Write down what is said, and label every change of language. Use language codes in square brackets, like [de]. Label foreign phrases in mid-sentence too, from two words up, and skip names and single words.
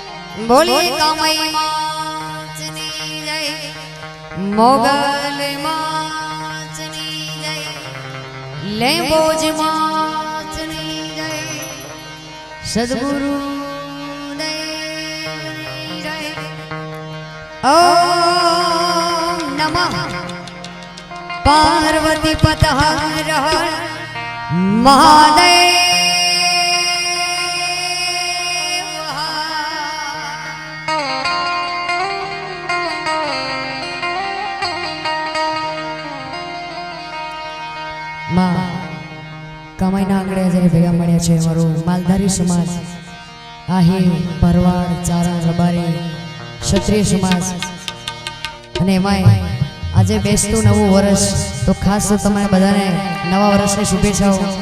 [gu] બોલિએ કામઈ માચની જય, મોગલ માચની જય, લેંબોજ માચની જય, સદ્ગુરુ દેવની જય। [sa] ओम नमः पार्वती पत हर हर महादेव। [gu] કમાઈના આંગણે જ્યારે ભેગા મળ્યા છે અમારો માલધારી સમાજ, આહિર, ભરવાડ, ચારણ, રબારી, ક્ષત્રિય સમાજ, અને એમાંય આજે બેસતું નવું વર્ષ, તો ખાસ તો તમને બધાને નવા વર્ષની શુભેચ્છાઓ।